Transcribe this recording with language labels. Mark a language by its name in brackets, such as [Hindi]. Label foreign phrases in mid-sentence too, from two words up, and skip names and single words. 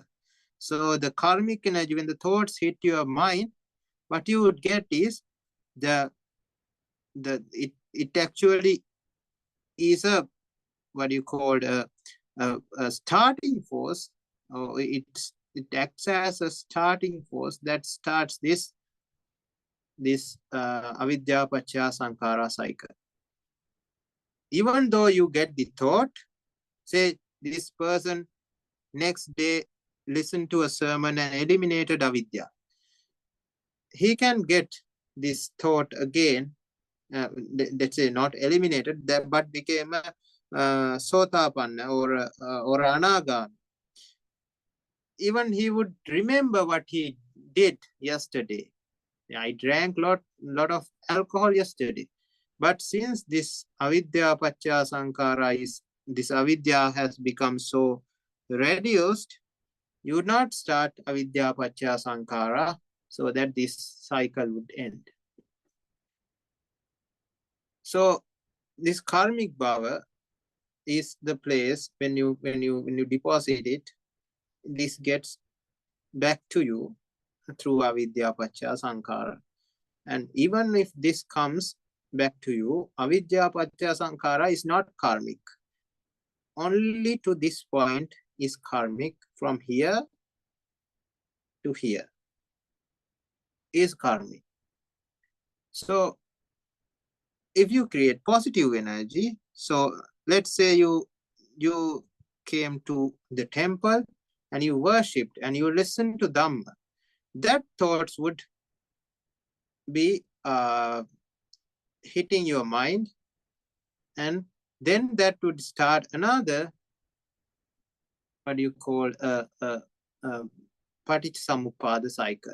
[English] So the karmic energy, when the thoughts hit your mind, what you would get is it actually is a what you call a starting force, or it acts as a starting force that starts this [Pali] avidya paccaya sankara [English] cycle. Even though you get the thought, say this person next day listened to a sermon and eliminated avidya, he can get this thought again, let's say not eliminated, but became a sotapanna or anagami. Even he would remember what he did yesterday. I drank lot of alcohol yesterday. But since this [Pali] avidya paccaya sankara [English] this avidya has become so reduced, you would not start [Pali] avidya paccaya sankara, [English] so that this cycle would end. So this karmic bhava is the place when you deposit it, this gets back to you through [Pali] avidya paccaya sankara. [English] And even if this comes back to you, [Pali] avidya paccaya sankhara [English] is not karmic. Only to this point is karmic. From here to here is karmic. So if you create positive energy, so let's say you came to the temple and you worshipped and you listened to Dhamma, that thoughts would be hitting your mind, and then that would start another, what do you call, [Pali] Paticca Samuppada [English] cycle.